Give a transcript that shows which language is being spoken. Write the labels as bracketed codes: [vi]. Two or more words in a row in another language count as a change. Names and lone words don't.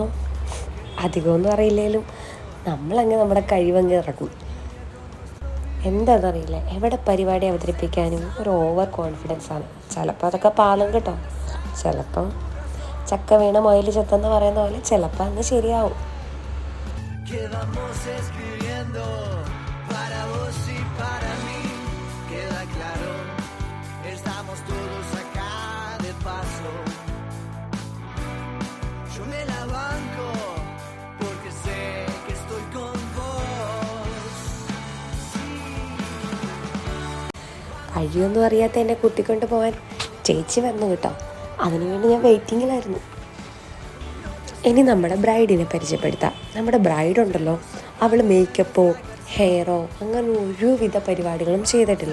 [ml] അധികമൊന്നും അറിയില്ലെങ്കിലും നമ്മളങ്ങ് നമ്മുടെ കഴിവങ്ങ് ഇറക്കും. എന്താണെന്നറിയില്ല, എവിടെ പരിപാടി അവതരിപ്പിക്കാനും ഒരു [en] over confidence. [ml] ചിലപ്പോൾ അതൊക്കെ പാലും കേട്ടോ. ചിലപ്പം ചക്ക വീണ മൊയിൽ ചെത്തെന്ന് പറയുന്ന പോലെ ചിലപ്പോൾ അങ്ങ് ശരിയാവും. [es] Que vamos escribiendo para vos y para mí, queda claro, estamos todos acá de paso. Yo me la banco porque sé que estoy con vos. [ml] കഴിയൊന്നും അറിയാത്ത എന്നെ കൂട്ടിക്കൊണ്ട് പോകാൻ ചേച്ചി വന്നു കേട്ടോ. അതിനുവേണ്ടി ഞാൻ വെയിറ്റിങ്ങിലായിരുന്നു. ഇനി നമ്മുടെ ബ്രൈഡിനെ പരിചയപ്പെടുത്താം. നമ്മുടെ ബ്രൈഡുണ്ടല്ലോ, അവൾ [en] makeup hair [ml] അങ്ങനെ ഒരുവിധ പരിപാടികളും ചെയ്തിട്ടില്ല.